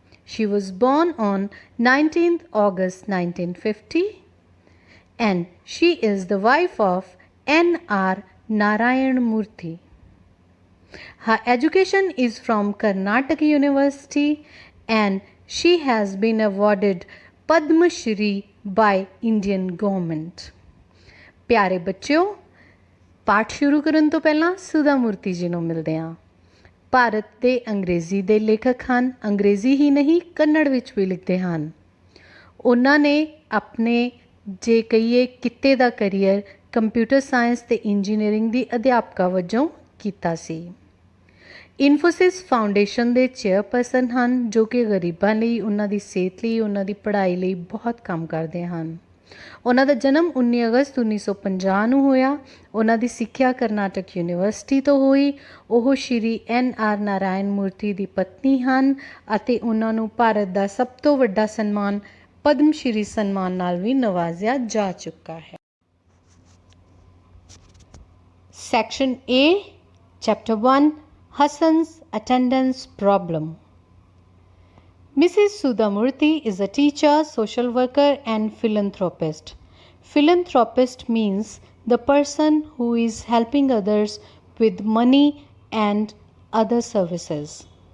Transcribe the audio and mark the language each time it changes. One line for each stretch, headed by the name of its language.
English: She was born on 19th August 1950 and she is the wife of N.R. Narayan Murthy. Her education is from Karnataka University and she has been awarded Padma Shri by Indian government.
Punjabi: ਪਿਆਰੇ ਬੱਚਿਓ, ਪਾਠ ਸ਼ੁਰੂ ਕਰਨ ਤੋਂ ਪਹਿਲਾਂ ਸੁਧਾ ਮੂਰਤੀ ਜੀ ਨੂੰ ਮਿਲਦੇ ਹਾਂ। ਭਾਰਤ ਦੇ ਅੰਗਰੇਜ਼ੀ ਦੇ ਲੇਖਕ ਹਨ। ਅੰਗਰੇਜ਼ੀ ਹੀ ਨਹੀਂ, ਕੰਨੜ ਵਿੱਚ ਵੀ ਲਿਖਦੇ ਹਨ। ਉਹਨਾਂ ਨੇ ਆਪਣੇ ਜੇ ਕਹੀਏ ਕਿੱਤੇ ਦਾ ਕਰੀਅਰ ਕੰਪਿਊਟਰ ਸਾਇੰਸ ਤੇ ਇੰਜੀਨੀਅਰਿੰਗ ਦੀ ਅਧਿਆਪਕਾ ਵਜੋਂ ਕੀਤਾ ਸੀ। ਇਨਫੋਸਿਸ ਫਾਊਂਡੇਸ਼ਨ ਦੇ ਚੇਅਰਪਰਸਨ ਹਨ, ਜੋ ਕਿ ਗਰੀਬਾਂ ਲਈ, ਉਹਨਾਂ ਦੀ ਸਿਹਤ ਲਈ, ਉਹਨਾਂ ਦੀ ਪੜ੍ਹਾਈ ਲਈ ਬਹੁਤ ਕੰਮ ਕਰਦੇ ਹਨ। ਉਹਨਾਂ ਦਾ ਜਨਮ 19 ਅਗਸਤ 1950 ਨੂੰ ਹੋਇਆ। ਉਹਨਾਂ ਦੀ ਸਿੱਖਿਆ ਕਰਨਾਟਕ ਯੂਨੀਵਰਸਿਟੀ ਤੋਂ ਹੋਈ। ਉਹ ਸ਼੍ਰੀ N.R. ਨਾਰਾਇਣ ਮੂਰਤੀ ਦੀ ਪਤਨੀ ਹਨ ਅਤੇ ਉਹਨਾਂ ਨੂੰ ਭਾਰਤ ਦਾ ਸਭ ਤੋਂ ਵੱਡਾ ਸਨਮਾਨ ਪਦਮ ਸ਼੍ਰੀ ਸਨਮਾਨ ਨਾਲ ਵੀ ਨਵਾਜ਼ਿਆ ਜਾ ਚੁੱਕਾ ਹੈ।
English: Section A, chapter 1, Hassan's Attendance Problem. Mrs. Sudha Murthy is a teacher, social worker and philanthropist. Philanthropist means the person who is helping others with money and other services.